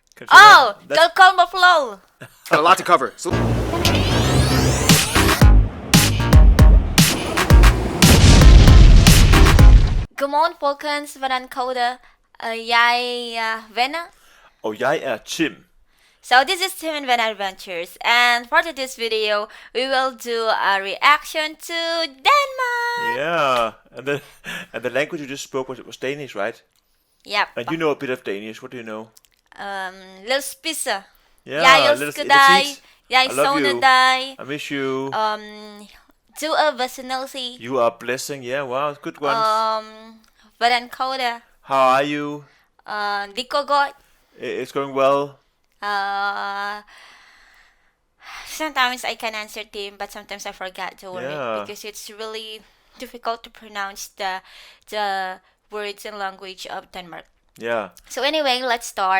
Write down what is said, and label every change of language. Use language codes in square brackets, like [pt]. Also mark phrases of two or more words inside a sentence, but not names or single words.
[en] Oh, don't call my flow. Got a lot to cover. So [da] Godmorgen folkens, hvordan går det? Jeg er Vena. Og jeg er Tim. [en] So this is Tim Vena Adventures, and for this video we will do a reaction to Denmark. Yeah, and the language you just spoke was Danish, right? Yep. And you know a bit of Danish. What do you know? [da] Lidt spidser. [en] Yeah, [da] Jeg [en] little [da] elsker dig. Jeg [en] I love [da] savner [en] you. [da] dig. [en] I miss you. [da] Du er besindelse. [en] You are a blessing. Yeah, wow, good ones. [da] Hvordan går det? [en] How are you? [da] Det går godt. [en] It's going well. Sometimes I can answer Tim, but sometimes I forget to word Yeah. because it's really difficult to pronounce the words and language of Denmark. Yeah. So anyway, let's start.